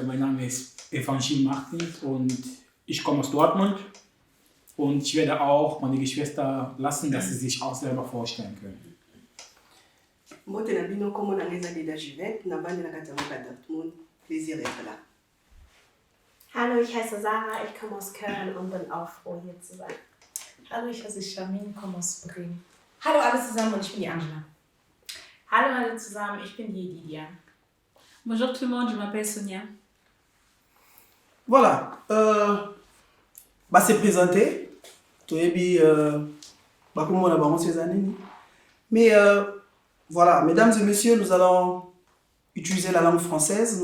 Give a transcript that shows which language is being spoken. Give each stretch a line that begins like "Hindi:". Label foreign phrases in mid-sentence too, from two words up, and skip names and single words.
German: Mein Name ist Evangel Martins und ich komme aus Dortmund. Und ich werde auch meine Geschwister lassen, dass sie sich auch selber vorstellen können.
Lingala: Mbote na bino komo na ngeza de Juvet, na bande na kati ya mboka Dortmund.
French: Plaisir d'être là.
German: Hallo, ich heiße Sarah, ich komme aus Köln und bin auch froh, hier zu sein. Hallo, ich heiße Charmin, komme aus Bremen. Hallo alle zusammen und ich bin die Angela. Hallo alle zusammen, ich bin die Lydia.
French: Bonjour tout le monde, je m'appelle Sonia. Voilà. C'est présenté. Mais voilà, mesdames et messieurs, nous allons utiliser la langue française.